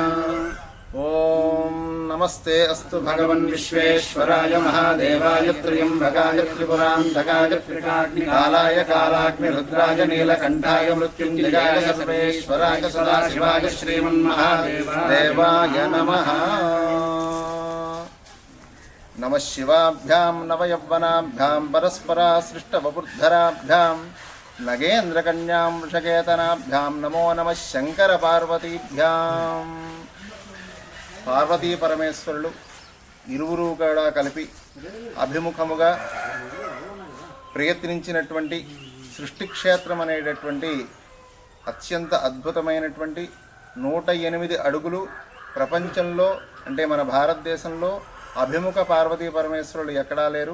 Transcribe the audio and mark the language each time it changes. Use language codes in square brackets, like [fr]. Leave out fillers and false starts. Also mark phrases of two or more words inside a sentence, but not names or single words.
[sa] ओम नमस्ते अस्तु भगवन् विश्वेश्वराय महादेवाय त्र्यंबकाय त्रिपुरान्तकाय त्रिकाग्निकालाय कालाग्निरुद्राय नीलकण्ठाय मृत्युञ्जयाय सर्वेश्वराय सदाशिवाय श्रीमन्महादेवाय नमः। नमः शिवाभ्यां नवयौवनाभ्यां परस्परासृष्टवपुर्धराभ्यां नगेन्द्रकन्यां वृषकेतनाभ्यां नमो नमः शङ्करपार्वतीभ्यां। [te] పార్వతీ పరమేశ్వరులు ఇరువురు కూడా కలిపి అభిముఖముగా ప్రయత్నించినటువంటి సృష్టి క్షేత్రం అనేటటువంటి అత్యంత అద్భుతమైనటువంటి 108 అడుగులు ప్రపంచంలో అంటే మన భారతదేశంలో అభిముఖ పార్వతీ పరమేశ్వరులు ఎక్కడా లేరు.